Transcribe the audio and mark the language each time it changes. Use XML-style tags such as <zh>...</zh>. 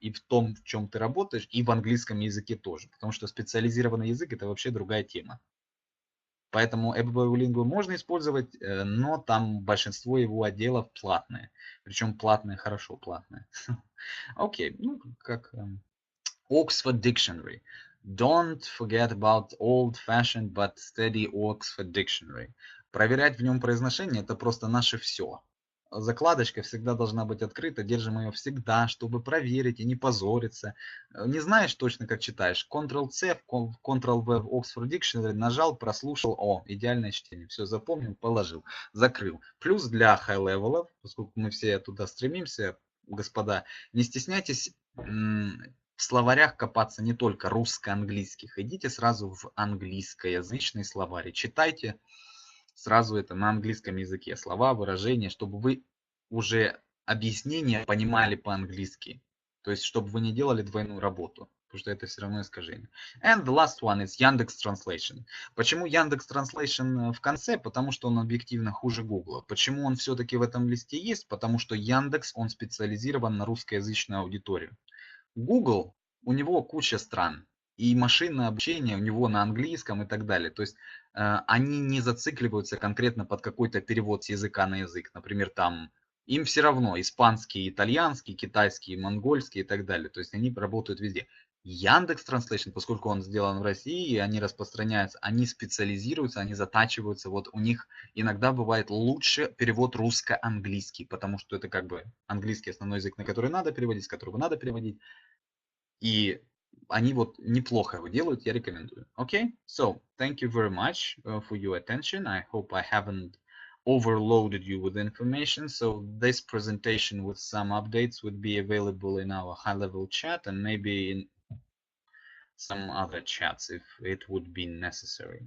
<ru>И в том, в чем ты работаешь, и в английском языке тоже. Потому что специализированный язык это вообще другая тема. Поэтому ABB можно использовать, но там большинство его отделов платные. Причем платные, хорошо платные. Окей, ну как Oxford Dictionary.</ru> <en>Don't forget about old-fashioned but steady Oxford Dictionary.</en> <ru>Проверять в нем произношение это просто наше все. Закладочка всегда должна быть открыта, держим ее всегда, чтобы проверить и не позориться. Не знаешь точно, как читаешь. Ctrl-C, Ctrl-V в Oxford Dictionary нажал, прослушал, о, идеальное чтение. Все запомнил, положил, закрыл. Плюс для high-level, поскольку мы все туда стремимся, господа, не стесняйтесь в словарях копаться не только русско-английских. Идите сразу в английскоязычный словарь. Читайте сразу это на английском языке. Слова, выражения, чтобы вы уже объяснения понимали по-английски. То есть, чтобы вы не делали двойную работу. Потому что это все равно искажение.</ru> <en>And the last one is Яндекс Translation.</en> <ru>Почему Яндекс Translation в конце? Потому что он объективно хуже Гугла. Почему он все-таки в этом листе есть? Потому что Яндекс, он специализирован на русскоязычную аудиторию. Google, у него куча стран, и машинное обучение у него на английском и так далее. То есть они не зацикливаются конкретно под какой-то перевод с языка на язык. Например, там им все равно испанский, итальянский, китайский, монгольский и так далее. То есть они работают везде. Яндекс Translation, поскольку он сделан в России, и они распространяются, они специализируются, они затачиваются. Вот у них иногда бывает лучше перевод русско-английский, потому что это как бы английский основной язык, на который надо переводить, с которого надо переводить. И они вот неплохо его делают, я рекомендую.</ru> <en>Okay, so thank you very much for your attention. I hope I haven't overloaded you with information. So this presentation with some updates would be available in our high-level chat and maybe in some other chats if it would be necessary.</en>